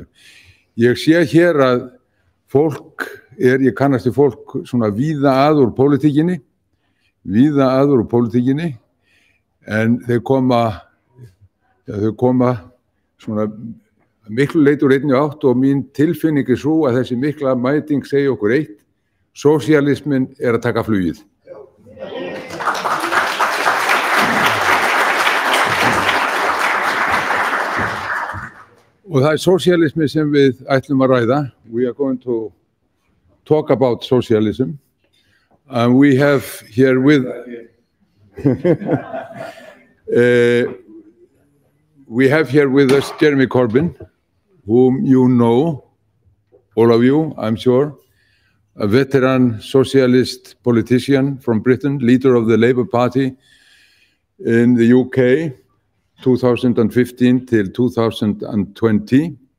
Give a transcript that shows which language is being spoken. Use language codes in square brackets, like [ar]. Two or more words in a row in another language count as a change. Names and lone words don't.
[is] Ég sé hér að fólk ég kannast við fólk svona víða að úr pólitíkinni, en þau koma svona miklu leyti úr einni átt og mín tilfinning svo að þessi mikla mæting segja okkur eitt: sósíalisminn að taka flugið. Og það sósíalismi sem við ætlum að ræða. [en] We are going to talk about socialism. And we have here with us Jeremy Corbyn, whom you know, all of you, I'm sure, a veteran socialist politician from Britain, leader of the Labour Party in the UK, 2015 till 2020.